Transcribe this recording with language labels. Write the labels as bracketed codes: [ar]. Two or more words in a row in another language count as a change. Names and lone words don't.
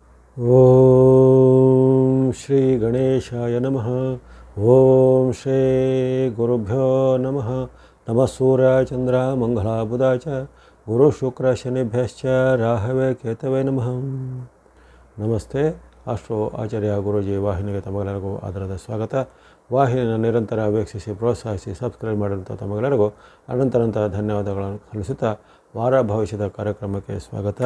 [sa] ಓಂ ಶ್ರೀ ಗಣೇಶಾಯ ನಮಃ. ಓಂ ಶ್ರೀ ಗುರುಭ್ಯೋ ನಮಃ. ನಮಃ ಸೂರ್ಯಾಯ ಚಂದ್ರ ಮಂಗಳ ಬುಧ ಚ ಗುರು ಶುಕ್ರ ಶನಿಭ್ಯಶ್ಚ ರಾಹವೇ ಕೇತವೇ ನಮಃ. [kn] ನಮಸ್ತೆ. ಅಷ್ಟೋ ಆಚಾರ್ಯ ಗುರೂಜಿ ವಾಹಿನಿಗೆ ತಮಗೆಲ್ಲರಿಗೂ ಆಧಾರದ ಸ್ವಾಗತ. ವಾಹಿನಿಯನ್ನು ನಿರಂತರ ವೀಕ್ಷಿಸಿ ಪ್ರೋತ್ಸಾಹಿಸಿ ಸಬ್ಸ್ಕ್ರೈಬ್ ಮಾಡಿದಂಥ ತಮಗೆಲ್ಲರಿಗೂ ಅನಂತ ಧನ್ಯವಾದಗಳನ್ನು ಸಲ್ಲಿಸುತ್ತಾ ವಾರ ಭವಿಷ್ಯದ ಕಾರ್ಯಕ್ರಮಕ್ಕೆ ಸ್ವಾಗತ.